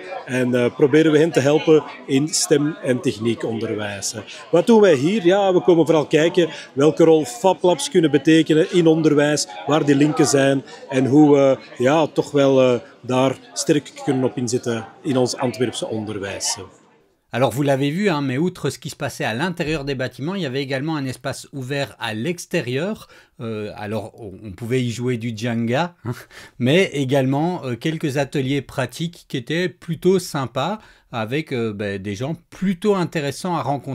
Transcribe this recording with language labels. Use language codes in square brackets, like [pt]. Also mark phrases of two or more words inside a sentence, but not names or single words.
[nl] En proberen we hen te helpen in STEM en techniekonderwijs. Wat doen wij hier? Ja, we komen vooral kijken welke rol FabLabs kunnen betekenen in onderwijs. Waar die linken zijn. En hoe we ja, toch wel daar sterk kunnen op inzetten in ons Antwerpse onderwijs. [fr] Alors vous l'avez vu, hein, mais outre ce qui se passait à l'intérieur des bâtiments, il y avait également un espace ouvert à l'extérieur. Alors on pouvait y jouer du Jenga, hein, mais également quelques ateliers pratiques qui étaient plutôt sympas, avec des gens plutôt intéressants à rencontrer.